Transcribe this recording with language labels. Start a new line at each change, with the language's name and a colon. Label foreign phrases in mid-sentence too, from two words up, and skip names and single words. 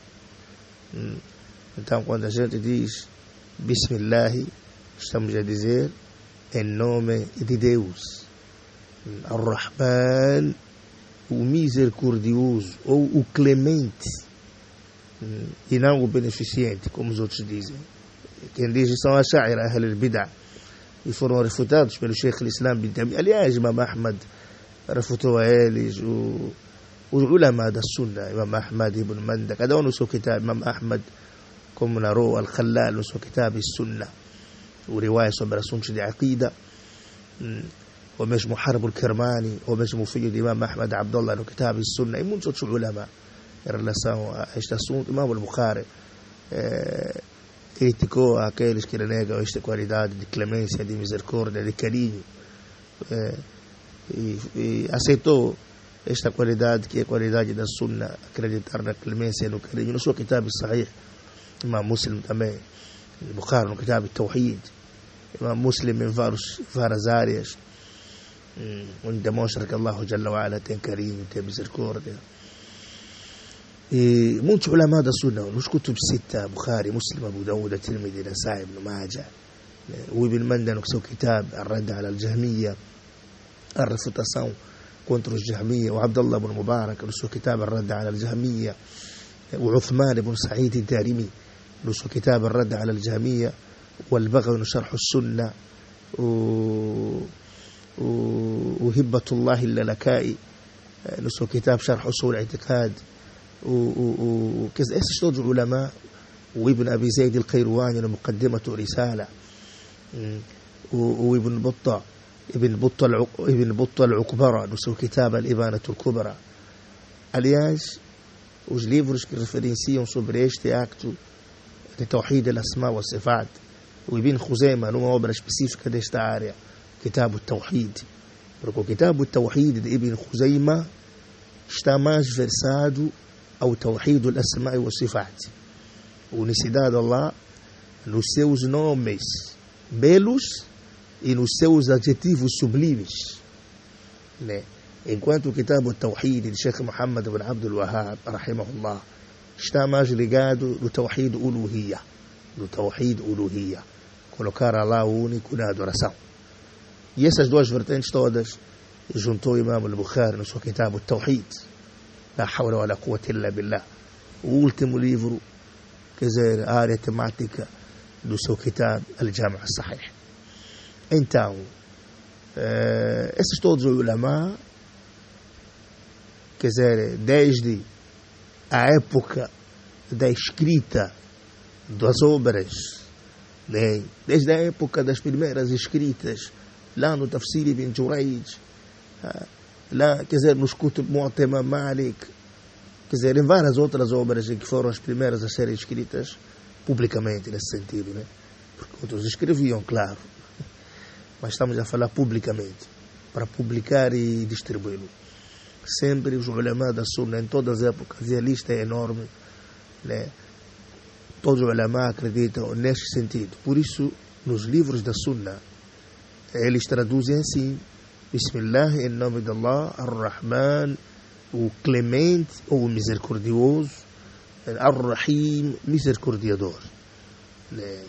Portuguese: Então, quando a gente diz Bismillah, estamos a dizer em nome de Deus. Ar-Rahman, o misericordioso, ou o clemente, e não o beneficente, como os outros dizem. Quem diz são as Ash'ira,
Arabic: أهل البدعة,
Portuguese: e foram refutados pelo Sheikh al-Islam bin Taymiyyah. Aliás, Imam Ahmad refutou a eles, os ulama da Sunna, Imam Ahmad ibn Manda, cada um no seu kitab. Imam Ahmad, como narrou Al-Khalal no seu kitab Sunna, o riwaya sobre assuntos de aqida, ou mesmo Harb al-Kirmani, ou mesmo o filho de Imam Ahmad Abdullah no kitab Sunna, e muitos outros ulama em relação a este assunto. Imam al-Bukhari criticou aqueles que renegam esta qualidade de clemência, de misericórdia, de carinho, e aceitou esta qualidade, que é a qualidade da Sunna, acreditar na clemência e no carinho. No seu kitab Sahih, Imam Muslim também, Bukhari no kitab Tawhid, Imam Muslim em várias áreas, onde demonstra que Allah
Arabic: جل وعلا
Portuguese: tem carinho, tem misericórdia. E muitos ulama da Sunna, nos kutub Sita, Bukhari, Muslim, Abu Dawud, Tirmidhi, Nasa'i, Ibn Majah, o Ibn Manda no seu kitab Ar-Radd ala al-Jahmiyya, a refutação contra os Jahmiyya, o Abdullah ibn Mubarak no seu kitab Ar-Radd ala al-Jahmiyya, o Uthman ibn Sa'id al-Darimi no seu kitab Ar-Radd ala al-Jahmiyya, o Al-Baghawi no Sharh al-Sunnah, o Hibbatullah al-Lalakai no seu kitab Sharh Usul al-I'tiqad, esses todos os ulama, o Ibn Abi Zayd al-Qayrawani no Muqaddimatu Risala, o Ibn Battah al-Ukbara no seu kitab Al-Ibanatu al-Kubra. Aliás, os livros que referenciam sobre este acto de
Arabic: توحيد الأسماء والصفات,
Portuguese: o Ibn Khuzaymah numa obra específica desta área, Kitab al-Tawhid, porque o Kitab al-Tawhid de Ibn Khuzaymah está mais versado ao
Arabic: توحيد الأسماء والصفات,
Portuguese: a unicidade de Allah nos seus nomes belos e nos seus adjetivos sublimes, né? Enquanto o Kitab al-Tawhid de Sheikh Muhammad ibn Abdul Wahhab, rahimahullah, está mais ligado no
Arabic: توحيد الألوهية,
Portuguese: colocar Allah único na adoração. E essas duas vertentes todas juntou Imam al-Bukhari no seu Kitab al-Tawhid,
Arabic: لا حول ولا قوة إلا بالله,
Portuguese: o último livro, quer dizer, a área temática do seu Kitab al-Jami' al-Sahih. Então, esses todos os ulama, quer dizer, desde a época da escrita das obras, né? Desde a época das primeiras escritas, lá no Tafsir ibn Jurayj, lá, quer dizer, nos Kutub Mu'tamar Malik, quer dizer, em várias outras obras que foram as primeiras a serem escritas publicamente, nesse sentido, né? Porque outros escreviam, claro, mas estamos a falar publicamente, para publicar e distribuí-lo. Sempre os ulama da Sunna, em todas as épocas, e a lista é enorme, né? Todos os ulama acreditam neste sentido. Por isso, nos livros da Sunna, eles traduzem assim: Bismillah, em nome de Allah, Ar-Rahman, o clemente ou o misericordioso, Ar-Rahim, misericordiador, né?